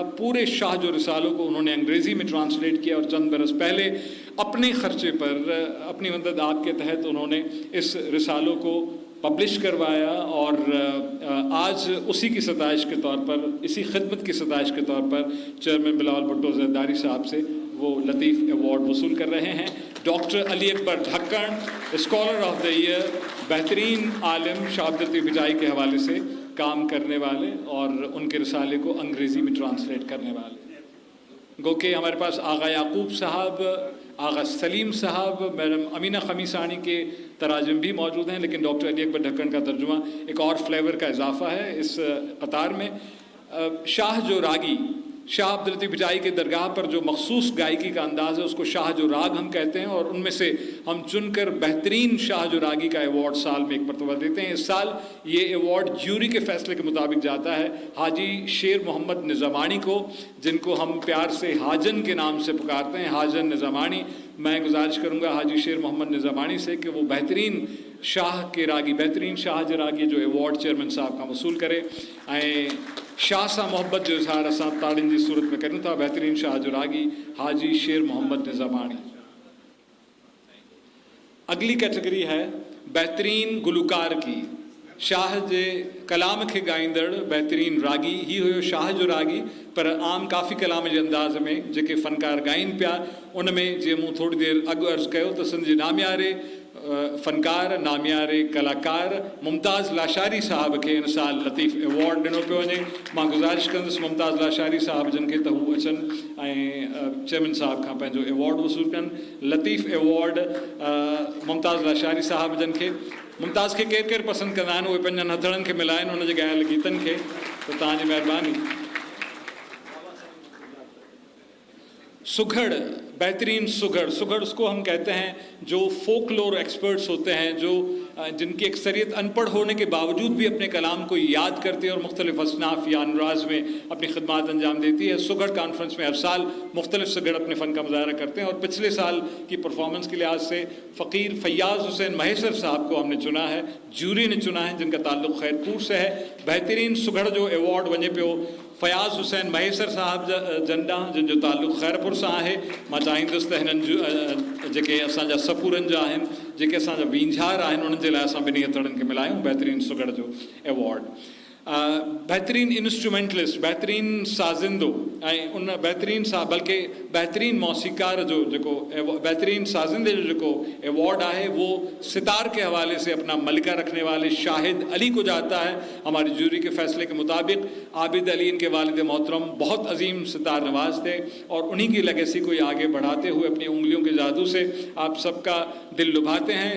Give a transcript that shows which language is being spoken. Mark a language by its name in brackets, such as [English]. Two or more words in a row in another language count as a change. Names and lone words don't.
[Urdu] پورے شاہ جو رسالوں کو انہوں نے انگریزی میں ٹرانسلیٹ کیا اور چند برس پہلے اپنے خرچے پر، اپنی مدد آپ کے تحت انہوں نے اس رسالوں کو پبلش کروایا اور آج اسی کی ستائش کے طور پر، اسی خدمت کی ستائش کے طور پر چیئرمین بلاول بھٹو زرداری صاحب سے وہ لطیف ایوارڈ وصول کر رہے ہیں. ڈاکٹر علی اکبر ڈھکن, [English] Scholar of the Year, [Urdu] بہترین عالم، شاہ عبداللطیف بھٹائی کے حوالے سے کام کرنے والے اور ان کے رسالے کو انگریزی میں ٹرانسلیٹ کرنے والے. گو کہ ہمارے پاس آغا یعقوب صاحب، آغا سلیم صاحب، میڈم امینہ خمیسانی کے تراجم بھی موجود ہیں، لیکن ڈاکٹر علی اکبر ڈھکن کا ترجمہ ایک اور فلیور کا اضافہ ہے اس قطار میں. شاہ جو راگی، شاہ عبداللطیف بھٹائی کے درگاہ پر جو مخصوص گائیکی کا انداز ہے اس کو شاہ جو راگ ہم کہتے ہیں اور ان میں سے ہم چن کر بہترین شاہ جو راگی کا ایوارڈ سال میں ایک مرتبہ دیتے ہیں. اس سال یہ ایوارڈ جیوری کے فیصلے کے مطابق جاتا ہے حاجی شیر محمد نظامانی کو، جن کو ہم پیار سے حاجن کے نام سے پکارتے ہیں، حاجن نظامانی. میں گزارش کروں گا حاجی شیر محمد نظامانی سے کہ وہ بہترین شاہ کے راگی، بہترین شاہ جو راگی جو ایوارڈ چیئرمین صاحب کا وصول کرے [Sindhi] ऐं शाह सां मोहब्बत जो इज़हार असां ताड़ियुनि जी सूरत में करूं था। [Urdu] بہترین شاہ جو راگی حاجی شیر محمد نظامانی. اگلی کیٹیگری ہے بہترین گلوکار کی. [Sindhi] शाह जे कलाम के गाईंदड़ बेहतरीन रागी ही हुयो शाह जो रागी, पर आम काफ़ी कलाम जे अंदाज़ में जेके फ़नकार ॻाइनि पिया उन में जीअं मूं थोड़ी देरि अॻु अर्ज़ु कयो त सिंध जे नामियारे फनकार नामियार कलाकार मुमताज़ लाशारी साहब के इन साल लतीफ़ एवॉर्ड ॾिनो पियो वञे। मां गुज़ारिश कंदुसि मुमताज़ लाशारी साहब जन खे त हू अचनि ऐं चेयरमैन साहब खां पंहिंजो एवॉर्ड वसूल कनि। लतीफ़ एवॉर्ड मुमताज़ लाशारी साहब जन खे, मुमताज़ खे केरु केरु पसंदि कंदा आहिनि, उहे पंहिंजनि हथड़नि खे मिलाइनि हुनजे ॻायल गीतनि खे, त तव्हांजी महिरबानी। [Urdu] سگھڑ، بہترین سگھڑ، سگھڑ اس کو ہم کہتے ہیں جو [English] folklore experts [Urdu] ہوتے ہیں، جو جن کی اکثریت ان پڑھ ہونے کے باوجود بھی اپنے کلام کو یاد کرتی ہے اور مختلف اصناف یا انراج میں اپنی خدمات انجام دیتی ہے. سگھڑ کانفرنس میں ہر سال مختلف سگھڑ اپنے فن کا مظاہرہ کرتے ہیں اور پچھلے سال کی پرفارمنس کے لحاظ سے فقیر فیاض حسین مہیسر صاحب کو ہم نے چنا ہے، جیوری نے چنا ہے، جن کا تعلق خیرپور سے ہے. [Sindhi] बेहतरीन सुघड़ जो एवॉर्ड वञे पियो फ़याज़ हुसैन महेसर साहब जन ॾांहुं, जिन जो ताल्लुक़ खैरपुर सां आहे। मां चाहींदुसि त हिननि जूं जेके असांजा सपूरनि जा आहिनि, जेके असांजा वींझार आहिनि, उन्हनि जे लाइ असां ॿिन्ही हथड़नि खे मिलायूं बेहतरीन सुघड़ जो एवॉर्ड। बेहतरीन इंस्ट्रूमेंटलिस्ट, बेहतरीन साज़िंदो ऐं उन बेहतरीन बल्कि बेहतरीन मौसीकार जो जेको बेहतरीन साज़िंदे जो जेको एवॉर्ड आहे [Urdu] وہ ستار کے حوالے سے اپنا ملکہ رکھنے والے شاہد علی کو جاتا ہے. ہماری جیوری کے فیصلے کے مطابق عابد علی ان کے والد محترم بہت عظیم ستار نواز تھے اور انہی کی لیگیسی کو آگے بڑھاتے ہوئے اپنی انگلیوں کے جادو سے آپ سب کا دل لبھاتے ہیں.